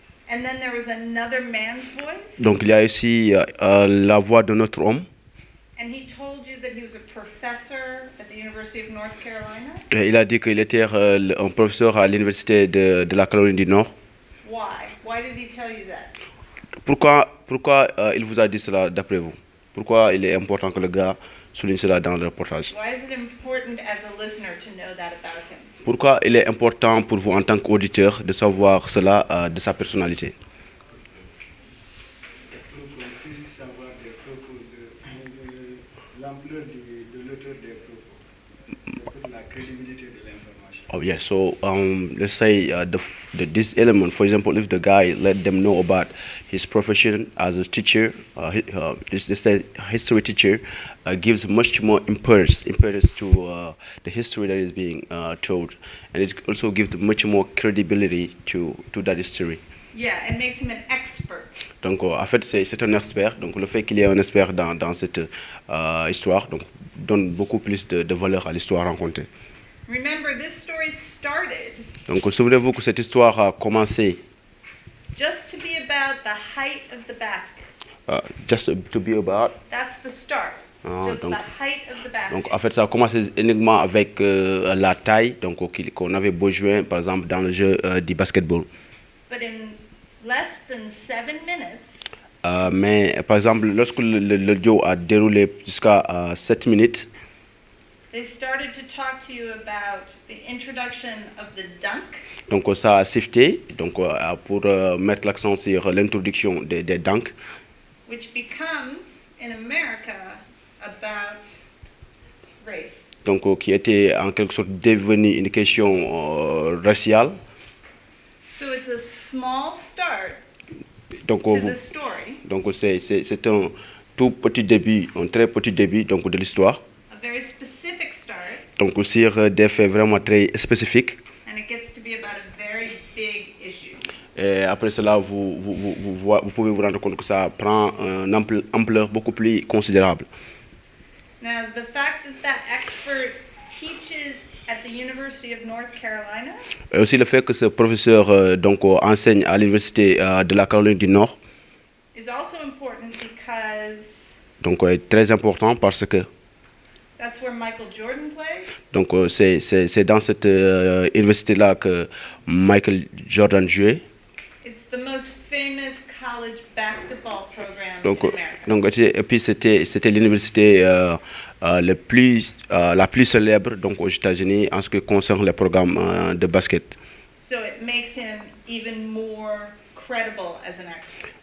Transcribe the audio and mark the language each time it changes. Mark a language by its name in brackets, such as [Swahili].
[English] And then there was another man's voice. [French] Donc il y a ici la voix de notre homme. [English] And he told you that he was a professor at the University of North Carolina. [French] Et il a dit qu'il était un professeur à l'université de la Caroline du Nord. [English] Why? Why did he tell you that? [French] Pourquoi il vous a dit cela d'après vous? Pourquoi il est important que le gars souligne cela dans le reportage? [English] Why is it important as a listener to know that about him? [French] Pourquoi il est important pour vous en tant qu'auditeur de savoir cela de sa personnalité? Pour qu'on puisse savoir des propos l'ampleur de l'auteur des propos. C'est pour la crédibilité de l'information. [English] Oh yeah, so let's say this element, for example, if the guy let them know about his profession as a teacher, this history teacher gives much more impetus to the history that is being told, and it also gives much more credibility to that history. Yeah, it makes him an expert. [French] Donc en fait c'est un expert, donc le fait qu'il y ait un expert dans cette histoire donc donne beaucoup plus de valeur à l'histoire racontée. [English] Remember, this story started [French] Donc souvenez-vous que cette histoire a commencé [English] just to be about the height of the basket. Just to be about. That's the start. Just [French] Donc, [English] the height of the basket. [French] donc en fait ça a commencé uniquement avec la taille donc qu'on avait besoin par exemple dans le jeu du basketball. [English] But in less than 7 minutes, [French] mais par exemple lorsque le jeu a déroulé jusqu'à 7 minutes. [English] they started to talk to you about the introduction of the dunk. [French] Donc ça a shifté donc pour mettre l'accent sur l'introduction des dunks. [English] Which becomes in America about race. [French] Donc qui était en quelque sorte devenu une question raciale. [English] So it's a small start [French] donc, [English] to the story. [French] Donc c'est un tout petit début, un très petit début donc de l'histoire. [English] A very specific start. [French] Donc sur des faits vraiment très spécifiques. [English] And it gets to be about a very big issue. [French] Et après cela, vous pouvez vous rendre compte que ça prend une ampleur beaucoup plus considérable. [English] Now, the fact that expert teaches at the University of North Carolina. [French] Et aussi le fait que ce professeur donc enseigne à l'université de la Caroline du Nord. [English] Is also important because. [French] Donc très important parce que. [English] That's where Michael Jordan played. [French] Donc c'est dans cette université-là que Michael Jordan jouait. [English] It's the most famous college basketball program [French] Donc, [English] in America. [French] donc et puis c'était l'université la plus célèbre donc aux États-Unis en ce qui concerne les programmes de basket. [English] So it makes him even more credible as an expert.